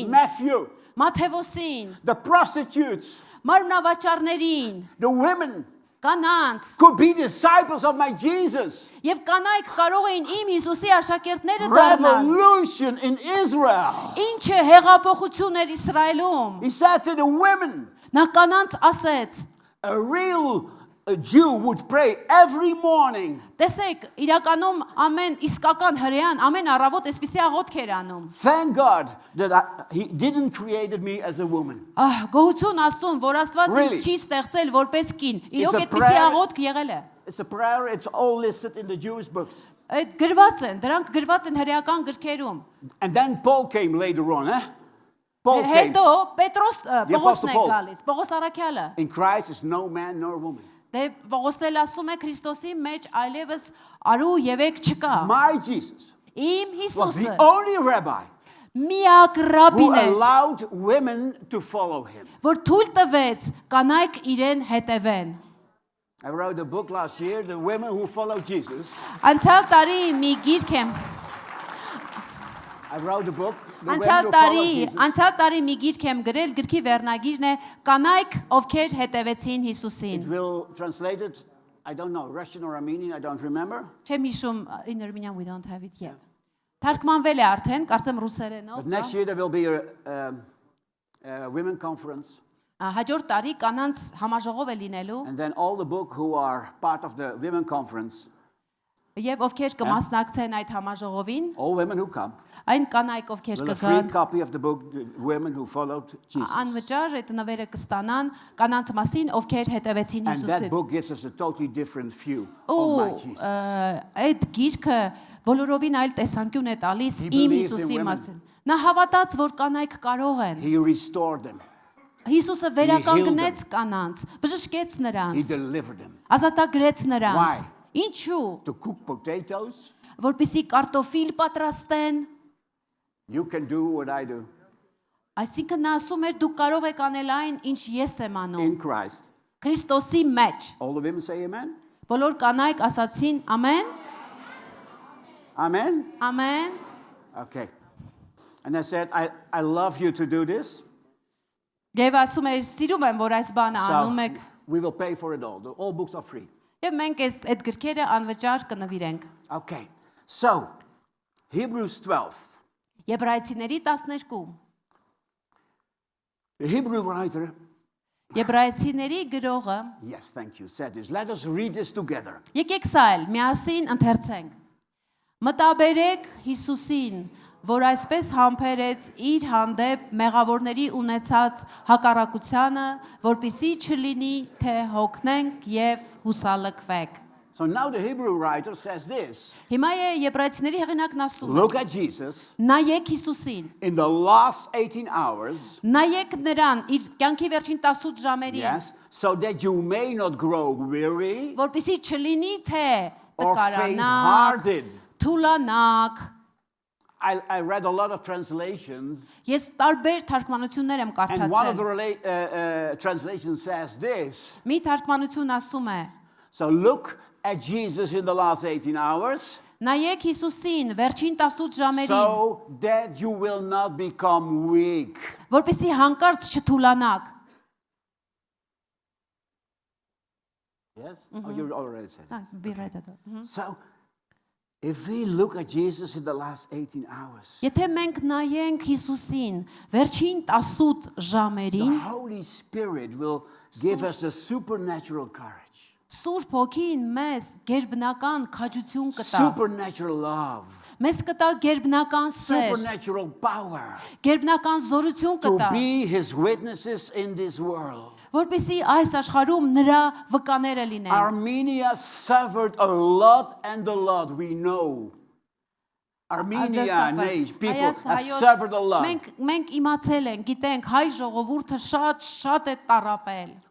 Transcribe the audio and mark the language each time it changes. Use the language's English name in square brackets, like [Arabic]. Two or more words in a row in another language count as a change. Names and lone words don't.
[English] Matthew, [Armenian] Մաթեվոսին, [English] the prostitutes, [Armenian] մարմնավաճառներին, [English] the women [Armenian] կանանց, [English] could be disciples of my Jesus. [Armenian] եւ կանայք կարող էին իմ Հիսուսի աշակերտները դառնալ։ [English] Revolution in Israel. [Armenian] Ինչը հեղափոխություն էր Իսրայելում։ [English] He said to the women, [Armenian] Նա կանանց ասեց. [English] a real Jew would pray every morning. [Armenian] Տեսեք, իրականում ամեն իսկական հրեան ամեն առավոտ այսպիսի աղոթք էր անում։ [English] Thank God that he didn't create me as a woman. [Armenian] Գոհություն Աստծուն, որ Աստված [English] Really? [Armenian] ինձ չի ստեղծել որպես կին։ [English] It's [Armenian] Իրոք [English] a [Armenian] այդպիսի [English] prayer. [Armenian] աղոթք եղել է։ [English] It's a prayer, it's all listed in the Jewish books. [Armenian] Այդ գրված են, դրանք գրված են հրեական գրքերում։ [English] And then Paul came later on, Paul came. [Armenian] Հետո Պետրոս Պողոսն [English] Apostle [Armenian] է [English] Paul. [Armenian] գալիս, Պողոս Արաքյալը։ [English] In Christ is no man nor woman. [Armenian] Դե Պողոսն էլ ասում է Քրիստոսի մեջ այլևս արու եւ եք չկա։ [English] My Jesus [Armenian] Իմ [English] was the [Armenian] Հիսուսը [English] only rabbi [Armenian] միակ [English] who [Armenian] ռաբին էր, [English] allowed women to follow him. [Armenian] որ թույլ տվեց կանայք իրեն հետևեն։ [English] I wrote a book last year, The Women Who Follow Jesus. [Armenian] Անցյալ տարի մի գիրք եմ [English] I wrote a book, The Women Who Follow Jesus. [Armenian] Անցյալ տարի մի գիրք եմ գրել, գրքի վերնագիրն է Կանայք, ովքեր հետևեցին Հիսուսին։ [English] It will translate it, I don't know, Russian or Armenian, I don't remember. [Armenian] Չեմ հիշում, [English] in Armenian we don't have it yet։ [Armenian] Թարգմանվել է արդեն, կարծեմ ռուսերենով։ [English] But next year there will be a women conference. [Armenian] Հաջորդ տարի կանանց համաժողով է լինելու, [English] And then all the book who are part of the women conference, [Armenian] եւ ովքեր կմասնակցեն այդ համաժողովին, [English] all women who come, [Armenian] այն կանայք ովքեր [English] will a free [Armenian] կգան, [English] copy of the book, The Women Who Followed Jesus. [Armenian] անվճար այդ նվերը կստանան կանանց մասին, ովքեր հետևեցին [English] And that [Armenian] Հիսուսին։ [English] book gives us a totally different view [Armenian] Ու [English] of my Jesus. [Armenian] այդ գիրքը բոլորովին այլ տեսանկյուն է տալիս [English] He [Armenian] իմ [English] believed in [Armenian] Հիսուսի [English] women. [Armenian] մասին։ Նա հավատաց, որ կանայք կարող են։ [English] He restored them. [Armenian] Հիսուսը վերականգնեց կանանց, բժշկեց [English] He [Armenian] նրանց, [English] delivered them. [Armenian] ազատագրեց նրանց։ [English] Why? [Armenian] Ինչու՞։ [English] To cook potatoes, [Armenian] Որպեսզի կարտոֆիլ պատրաստեն։ [English] you can do what I do [Armenian] Այսինքն նա ասում էր դու կարող եք անել այն, ինչ ես եմ անում։ [English] in Christ. [Armenian] Քրիստոսի մեջ։ [English] All the women say amen? [Armenian] Բոլոր կանայք ասացին ամեն, [English] Amen? [Armenian] ամեն։ [English] Okay. And I said, I love you to do this. [Armenian] Եվ ասում է սիրում եմ, որ այս բանը անում եք։ [English] We will pay for it all. All books are free. [Armenian] Եվ մենք այդ գրքերը անվճար կնվիրենք։ [English] Okay. So, Hebrews 12. [Armenian] Եբրայեցիների 12։ [English] The Hebrew writer, [Armenian] Եբրայեցիների գրողը, [English] yes, thank you, said this. Let us read this together. [Armenian] եկեք սա էլ միասին ընթերցենք։ Մտաբերեք Հիսուսին, որ այսպես համբերեց իր հանդեպ մեղավորների ունեցած հակառակությանը, որպիսի չլինի, թե հոգնենք եւ հուսալքվեք։ [English] So now the Hebrew writer says this. [Armenian] Հիմա է Եբրայեցիների հեղինակն ասում է. [English] Look at Jesus. [Armenian] Նայեք Հիսուսին, [English] In the last 18 hours, [Armenian] նայեք նրան իր կյանքի վերջին 18 ժամերին, [English] yes, so that you may not grow weary [Armenian] որպիսի չլինի, թե [English] or [Armenian] տկարանաք, [English] faint-hearted. [Armenian] թուլանաք։ [English] I read a lot of translations, [Armenian] Ես տարբեր թարգմանություններ եմ [English] and one of the [Armenian] կարդացել։ [English] translations says this. [Armenian] Մի թարգմանություն ասում է. [English] So look at Jesus in the last 18 hours, [Armenian] Նայեք Հիսուսին վերջին 18 ժամերին, [English] so that you will not become weak. [Armenian] որպեսզի հանկարծ չթուլանաք։ [English] Yes? Oh, you already said it. Be ready to- So, if we look at Jesus in the last 18 hours, [Armenian] Եթե մենք նայենք Հիսուսին վերջին 18 [English] the [Armenian] ժամերին, [English] Holy Spirit will give us the supernatural courage, [Armenian] Սուրբ Հոգին մեզ գերբնական քաջություն կտա։ [English] supernatural love, [Armenian] Մեզ կտա գերբնական սեր, [English] supernatural power [Armenian] գերբնական զորություն [English] to [Armenian] կտա, [English] be His witnesses in this world. [Armenian] որպեսզի այս աշխարհում նրա վկաները լինեն։ [English] Armenia suffered a lot and a lot, we know. Armenia, people have suffered a lot. [Armenian] Մենք իմացել ենք, գիտենք, հայ ժողովուրդը շատ է տառապել։